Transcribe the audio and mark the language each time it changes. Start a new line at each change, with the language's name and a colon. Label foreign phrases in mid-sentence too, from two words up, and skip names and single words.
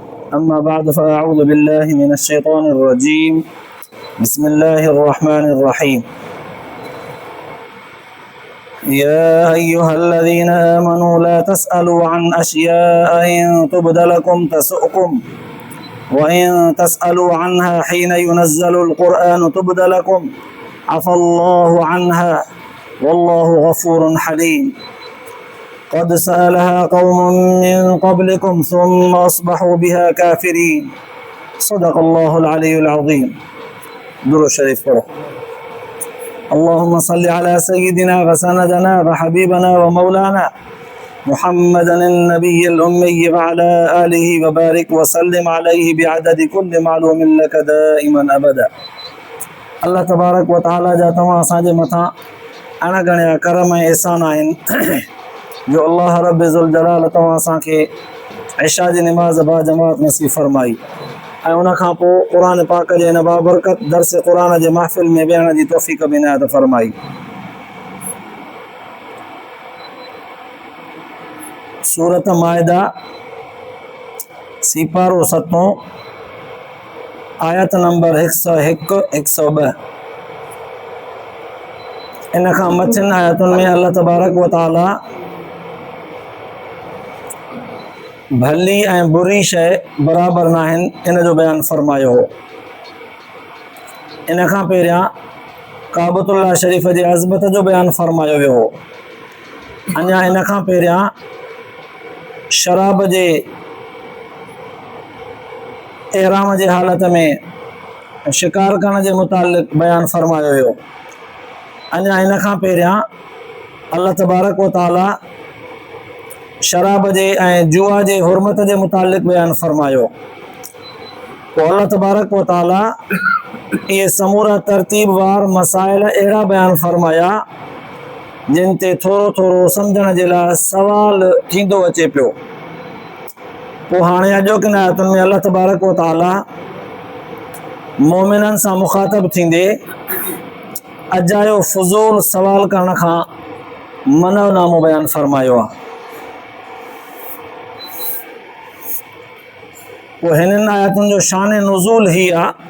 Arabic: أما بعد فأعوذ بالله من الشيطان الرجيم. بسم الله الرحمن الرحيم يا أيها الذين آمنوا لا تسألوا عن أشياء إن تبد لكم تسؤكم وإن تسألوا عنها حين ينزل القرآن تبد لكم عفا الله عنها والله غفور حليم. قد سألها قوم من قبلكم ثم أصبحوا بها كافرين. صدق الله العلي العظيم.
Sindhi: दुरूद शरीफ पढ़ो।
Arabic: اللهم صل على سيدنا وسندنا وحبيبنا ومولانا محمد النبي الأمي وعلى آله وبارك وسلم عليه بعدد كل معلوم لك دائما أبدا. الله تبارك و تعالى
Sindhi: जा तव्हां असांजे मथां अणगणिया करम ऐं एहसान आहिनि जो अल्लाह रब
Arabic: ذو الجلال
Sindhi: तव्हां असांखे इशा जी निमाज़ बा जमात नसीब फरमाई ऐं उन खां पोइ क़ुरान पाक जे हिन बाबरकत दर्स क़ुरान जे महफ़िल में विहण जी तौफ़ीक़ बि इनायत फरमाई। सूरत माइदा सिपारो 7 आयत नंबर 101 102। इन खां मथियुनि आयतुनि में
Arabic: الله تبارك و تعالى
Sindhi: भली ऐं बुरी शइ बराबर न आहिनि इन जो बयानु फरमायो हो। इन खां पहिरियां काबतुल्लाह शरीफ़ जी अज़मत जो बयानु फरमायो वियो हो। अञा इन खां पहिरियां शराब जे एहराम जे हालत में शिकार करण जे मुतालिक़ बयानु फरमायो वियो। अञा इन खां पहिरियां
Arabic: الله تبارك و تعالى
Sindhi: शराब जे ऐं जुआ जे हुरमत जे मुतालिक़ बयानु फरमायो। पोइ
Arabic: الله تبارك و تعالى
Sindhi: इहे समूरा तरतीबवार मसाइल अहिड़ा बयानु फरमाया जिन ते थोरो थोरो सम्झण जे लाइ सवाल थींदो अचे पियो। पोइ हाणे अॼोकिन आयतुनि में
Arabic: الله تبارك و تعالى
Sindhi: मोमिननि सां मुखातब थींदे अजायो फुज़ूल सवाल करण खां मनोनामो बयानु फरमायो आहे। पोइ हिननि आयतुनि जो शान नुज़ूल ही आहे।